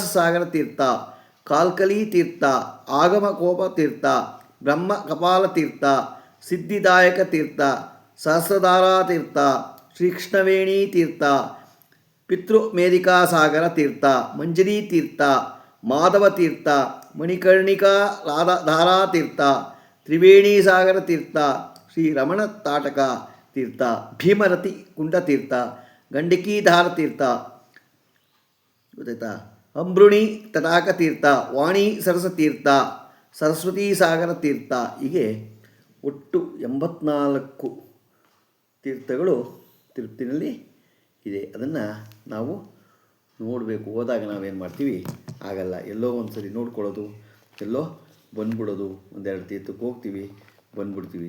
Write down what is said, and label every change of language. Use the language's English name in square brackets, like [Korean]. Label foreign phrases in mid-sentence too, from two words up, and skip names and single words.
[Kannada] ಸಾಗರ ತೀರ್ಥ, ಕಾಲ್ಕಲಿ ತೀರ್ಥ, ಆಗಮಕೋಪ ತೀರ್ಥ, ಬ್ರಹ್ಮ ಕಪಾಲ ತೀರ್ಥ, ಸಿದ್ಧಿದಾಯಕ ತೀರ್ಥ, ಸಹಸ್ರಧಾರಾ ತೀರ್ಥ, ಶ್ರೀಕೃಷ್ಣವೇಣಿ ತೀರ್ಥ, ಪಿತೃಮೇಧಿಕಾ ಸಾಗರ ತೀರ್ಥ, ಮಂಜರಿ ತೀರ್ಥ, ಮಾಧವ ತೀರ್ಥ, ಮಣಿಕರ್ಣಿಕಾ ಧಾರಾ ತೀರ್ಥ, ತ್ರಿವೇಣಿ ಸಾಗರ ತೀರ್ಥ, ಶ್ರೀ ರಮಣ ತಾಟಕ ತೀರ್ಥ, ಭೀಮರತಿ ಕುಂಡತೀರ್ಥ, ಗಂಡಕೀಧಾರ ತೀರ್ಥ. ಗೊತ್ತಾಯ್ತಾ? ಅಂಬೃಣಿ ತಟಾಕ ತೀರ್ಥ, ವಾಣಿ ಸರಸ ತೀರ್ಥ, ಸರಸ್ವತಿ ಸಾಗರ ತೀರ್ಥ. ಹೀಗೆ ಒಟ್ಟು 84 ತೀರ್ಥಗಳು ತಿರುಪತಿನಲ್ಲಿ ಇದೆ. ಅದನ್ನು ನಾವು ನೋಡಬೇಕು. ಹೋದಾಗ ನಾವೇನು ಮಾಡ್ತೀವಿ? ಆಗಲ್ಲ, ಎಲ್ಲೋ ಒಂದು ಸರಿ ನೋಡ್ಕೊಳ್ಳೋದು, ಎಲ್ಲೋ ಬಂದ್ಬಿಡೋದು. ಒಂದೆರಡು ತೀರ್ಥಕ್ಕೆ ಹೋಗ್ತೀವಿ, ಬಂದ್ಬಿಡ್ತೀವಿ.